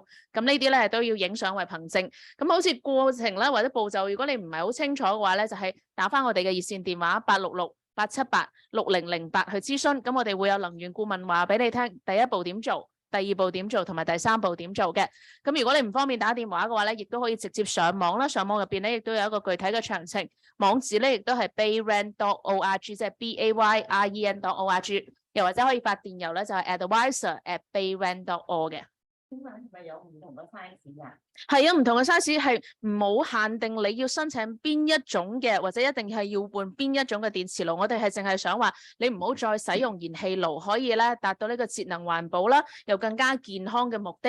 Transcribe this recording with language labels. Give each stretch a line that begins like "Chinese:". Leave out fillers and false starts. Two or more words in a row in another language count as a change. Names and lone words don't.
Cantonese: 咁呢啲咧都要影相為憑證。咁好似過程咧或者步驟，如果你唔係好清楚嘅話咧，就係打翻我哋嘅熱線電話866-878-6008去諮詢。咁我哋會有能源顧問話俾你聽，第一步點做。第二步點做同埋第三步點做嘅，咁如果你唔方便打電話嘅話咧，亦都可以直接上網啦。上網入邊咧亦都有一個具體嘅詳情，網址咧亦都係 bayren.org，即係 BAYREN.org，又或者可以發電郵咧就係 advisor@bayren.org 嘅。請問係咪有唔同嘅 size 啊？係有唔同嘅 size，係冇限定你要申請邊一種嘅，或者一定係要換邊一種嘅電磁爐。我哋係淨係想話你唔好再使用燃氣爐，可以咧達到呢個節能環保啦，又更加健康嘅目的。